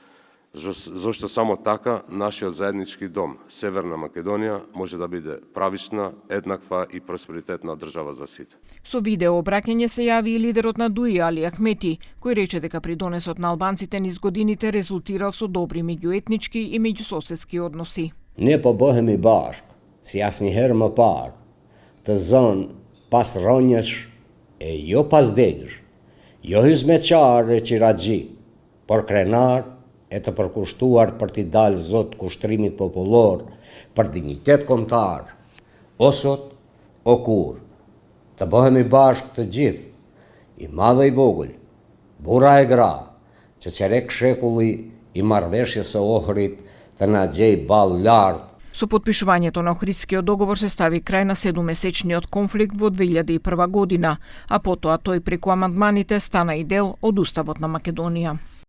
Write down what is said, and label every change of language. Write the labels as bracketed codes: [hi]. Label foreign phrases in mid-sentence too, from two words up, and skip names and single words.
[mk] Зошто само така нашиот заеднички дом, Северна Македонија, може да биде правична, еднаква и просперитетна држава за сите. Со видео обраќање се јави и лидерот на ДУИ Али Ахмети, кој рече дека придонесот на албанците низ годините резултирал со добри меѓуетнички и меѓусоседски односи. [sq] Ne po bëhemi bashk, si asnjëherë më parë, të zënë pas rrënjësh e jo pas degësh, jo hizmetçar e qiraxhi, por krenar e të përkushtuar për t'i dalë zot kushtrimit popullor për dignitet kombëtar, o sot, o kur. Të bëhemi bashkë të gjithë, i madhe i vogël, burra e gra, që qerek shekulli i marrëveshjes së Ohrit të na gjej ballë lart. [mk] Со потпишувањето на Охридскиот договор се стави крај на 7-месечниот конфликт во 2001 година, а потоа тој преку амандманите стана и дел од Уставот на Македонија.